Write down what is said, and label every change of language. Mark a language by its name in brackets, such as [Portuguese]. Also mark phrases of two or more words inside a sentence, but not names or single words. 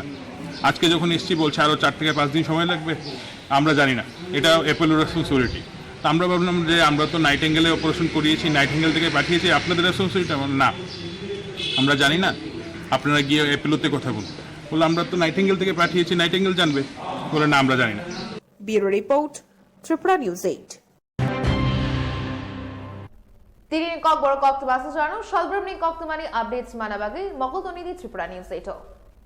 [Bangla] আজকে যখন এসছি বলছে আরও 4 থেকে 5 দিন সময় লাগবে। আমরা জানি না, এটা অ্যাপোলোর রেসপন্সিবিলিটি। তো আমরা ভাবলাম যে আমরা তো নাইটিঙ্গেলে অপারেশন করিয়েছি, নাইটিঙ্গেল থেকে পাঠিয়েছি, আপনাদের রেসপন্সিবিলিটি না, আমরা জানি না, আপনারা গিয়ে অ্যাপোলোতে কথা বলুন। বলে আমরা তো নাইটিঙ্গেল থেকে পাঠিয়েছি, নাইটিঙ্গেল জানবে। বলে না, আমরা জানি না। [English] Bureau Report Tripura News 8 [Kok Borok] Tirin Kok Borok Kok Tubasa Jano Shalbramni Kok Tumani Updates Manabagi Mokol Tonidi Tripura News 8